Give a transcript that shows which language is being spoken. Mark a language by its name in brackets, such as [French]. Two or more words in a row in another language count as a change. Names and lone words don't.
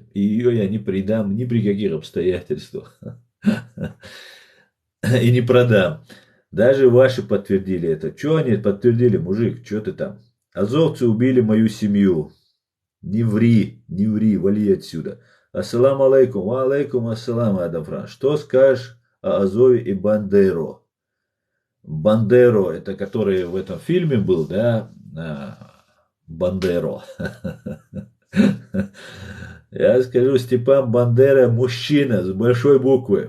[Russian] И ее я не предам ни при каких обстоятельствах. И не продам. Даже ваши подтвердили это. Что они подтвердили, мужик? Что ты там? Азовцы убили мою семью. Не ври, вали отсюда. [Arabic] السلام عليكم. وعليكم السلام, Адамфран. [Russian] Что скажешь о Азове и Бандеро? Бандеро, это который в этом фильме был, да? Бандеро. Я скажу, Степан Бандера мужчина с большой буквы.